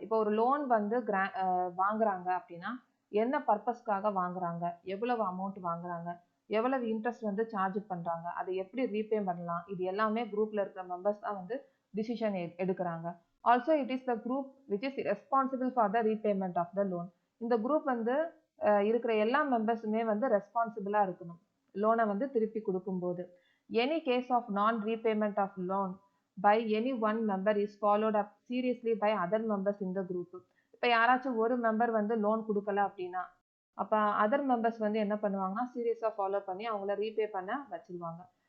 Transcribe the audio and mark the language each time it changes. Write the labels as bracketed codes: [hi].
[ta] இப்போ ஒரு லோன் வந்து வாங்குறாங்க அப்படின்னா என்ன பர்பஸ்க்காக வாங்குறாங்க, எவ்வளவு அமௌண்ட் வாங்குறாங்க, எவ்வளவு இன்ட்ரெஸ்ட் வந்து சார்ஜ் பண்ணுறாங்க, அதை எப்படி ரீபே பண்ணலாம், இது எல்லாமே குரூப்பில் இருக்கிற மெம்பர்ஸ் தான் வந்து டிசிஷன் எடுக்கிறாங்க. [en] Also it is the group which is responsible for the repayment of the loan. [ta] இந்த குரூப் வந்து இருக்கிற எல்லா மெம்பர்ஸுமே வந்து ரெஸ்பான்சிபிளாக இருக்கணும் லோனை வந்து திருப்பி கொடுக்கும்போது. [en] Any case of non repayment of loan by any one member is followed up seriously by other members in the group. [ta] இப்போ யாராச்சும் ஒரு மெம்பர் வந்து லோன் கொடுக்கல அப்படின்னா அப்போ அதர் மெம்பர்ஸ் வந்து என்ன பண்ணுவாங்கன்னா சீரியஸாக ஃபாலோ பண்ணி அவங்கள ரீபே பண்ண வச்சிருவாங்க.